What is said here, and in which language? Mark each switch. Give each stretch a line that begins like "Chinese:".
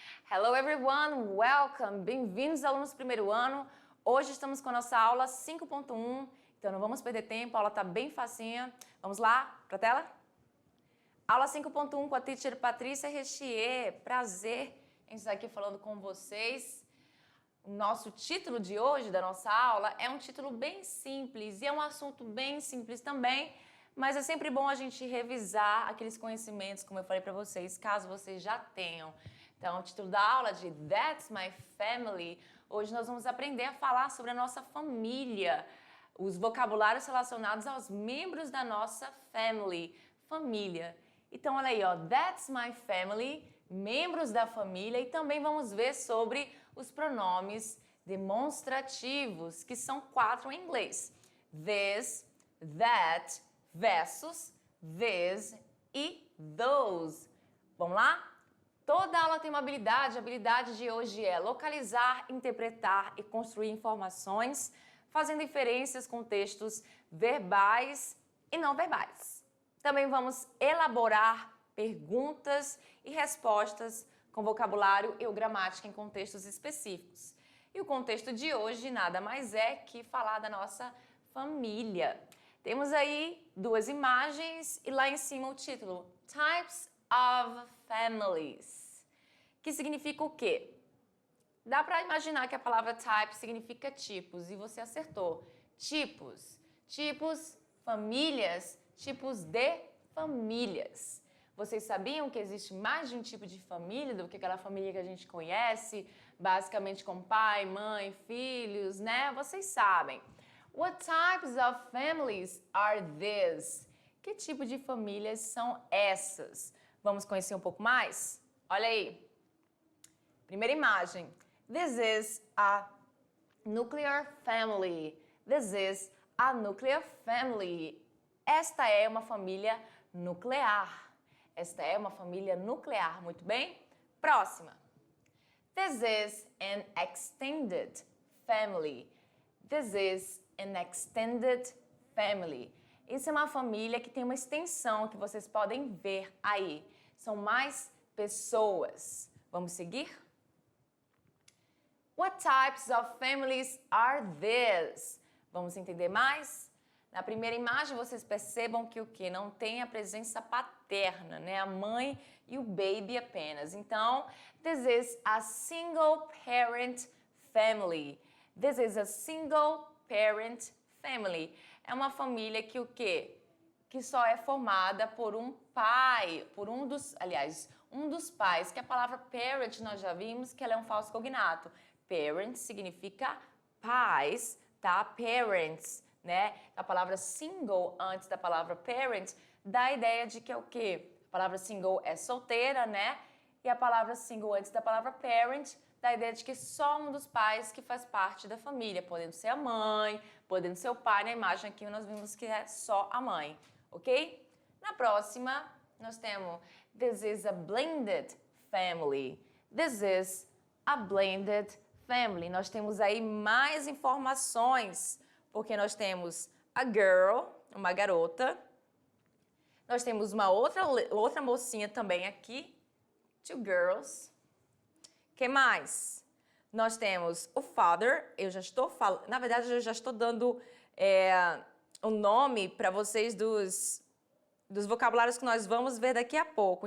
English: Hello everyone, welcome!
Portuguese: Bem-vindos alunos do primeiro ano. Hoje estamos com a nossa aula 5.1, então não vamos perder tempo, a aula está bem facinha. Vamos lá para a tela? Aula 5.1 com a teacher Patrícia Rechier. Prazer em estar aqui falando com vocês. O nosso título de hoje da nossa aula é um título bem simples e é um assunto bem simples também, mas é sempre bom a gente revisar aqueles conhecimentos, como eu falei para vocês, caso vocês já tenham. Então, o título da aula de
English: That's My Family.
Portuguese: Hoje nós vamos aprender a falar sobre a nossa família, os vocabulários relacionados aos membros da nossa family, família. Então, olha aí, ó,
English: That's My Family,
Portuguese: membros da família, e também vamos ver sobre os pronomes demonstrativos, que são 4 em inglês.
English: This, that, versus, this e those.
Portuguese: Vamos lá? Toda aula tem uma habilidade. A habilidade de hoje é localizar, interpretar e construir informações, fazendo inferências com textos verbais e não verbais. Também vamos elaborar perguntas e respostas com vocabulário e gramática em contextos específicos. E o contexto de hoje nada mais é que falar da nossa família. Temos aí 2 imagens e lá em cima o título
English: Types of Families,
Portuguese: que significa o quê? Dá para imaginar que a palavra type significa tipos e você acertou. Tipos, famílias, tipos de famílias. Vocês sabiam que existe mais de um tipo de família do que aquela família que a gente conhece, basicamente com pai, mãe, filhos, né? Vocês sabem.
English: What types of families are these?
Portuguese: Que tipo de famílias são essas? Vamos conhecer um pouco mais? Olha aí. Primeira imagem.
English: This is a nuclear family. This is a nuclear family.
Portuguese: Esta é uma família nuclear. Esta é uma família nuclear. Muito bem? Próxima.
English: This is an extended family. This is an extended family.
Portuguese: Isso é uma família que tem uma extensão que vocês podem ver aí. São mais pessoas. Vamos seguir?
English: What types of families are these?
Portuguese: Vamos entender mais? Na primeira imagem, vocês percebam que o que? Não tem a presença paterna, né? A mãe e o baby apenas. Então,
English: this is a single parent family. This is a single parent family.
Portuguese: É uma família que o quê? Que só é formada por um pai, por um dos pais, que a palavra parent nós já vimos que ela é um falso cognato. Parent significa pais, tá? Parents, né? A palavra single antes da palavra parent dá a ideia de que é o quê? A palavra single é solteira, né? E a palavra single antes da palavra parent dá a ideia de que só um dos pais que faz parte da família, podendo ser a mãe, podendo ser o pai. Na imagem aqui nós vimos que é só a mãe, ok? Na próxima, nós temos
English: This is a blended family. This is a blended family.
Portuguese: Nós temos aí mais informações, porque nós temos a girl, uma garota. Nós temos uma outra mocinha também aqui, 2 girls. Que mais? Nós temos o father, eu já estou falando, na verdade eu já estou dando o nome para vocês dos vocabulários que nós vamos ver daqui a pouco.